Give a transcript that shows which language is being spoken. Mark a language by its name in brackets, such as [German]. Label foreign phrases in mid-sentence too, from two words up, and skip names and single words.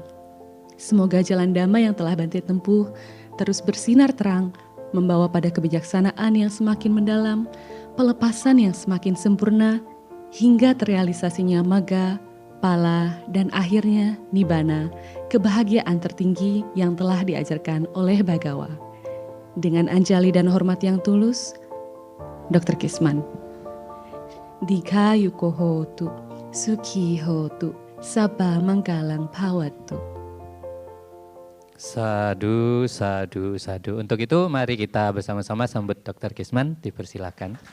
[Indonesian] Semoga jalan Dhamma yang telah Bante tempuh terus bersinar terang, membawa pada kebijaksanaan yang semakin mendalam, pelepasan yang semakin sempurna, hingga terrealisasinya Magga, Pala, dan akhirnya Nibbana, kebahagiaan tertinggi yang telah diajarkan oleh Bhagawa. Dengan anjali dan hormat yang tulus, Dr. Kisman. [Pali] Dikhayu hotu, sukhi hotu, sabba manggalang bhavattu. Sadu, sadu, sadu. [Indonesian] Untuk itu mari kita bersama-sama sambut Dr. Kisman, dipersilakan.